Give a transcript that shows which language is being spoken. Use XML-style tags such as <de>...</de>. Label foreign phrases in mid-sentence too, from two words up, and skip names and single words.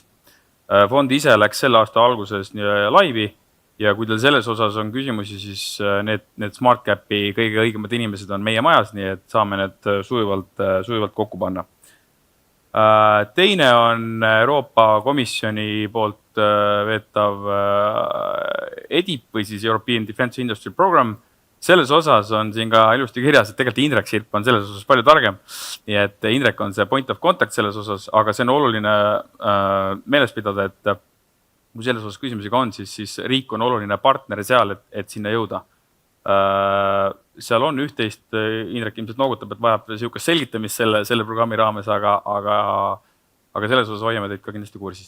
<et>Fond ise läks selle aasta alguses laivi ja kui teil selles osas on küsimusi, siis need SmartCapi kõige õigemad inimesed on meie majas, nii et saame need sujuvalt kokku panna. Teine on Euroopa Komisjoni poolt veetav EDIP või siis European Defense Industry Program. Selles osas on siin ka ilusti kirjas, et tegelikult Indrek Sirp on selles osas palju targem. Nii et Indrek on see</et> <en>point of contact</en> <et>selles osas, aga see on oluline meeles pidada, et kui selles osas küsimusega on, siis riik on oluline partner seal, et sinna jõuda. Seal on üht-teist, Indrek ilmselt noogutab, et vajab selline selgitamist selle programmi raames, aga selles osas hoiame teid ka kindlasti kursis.</et>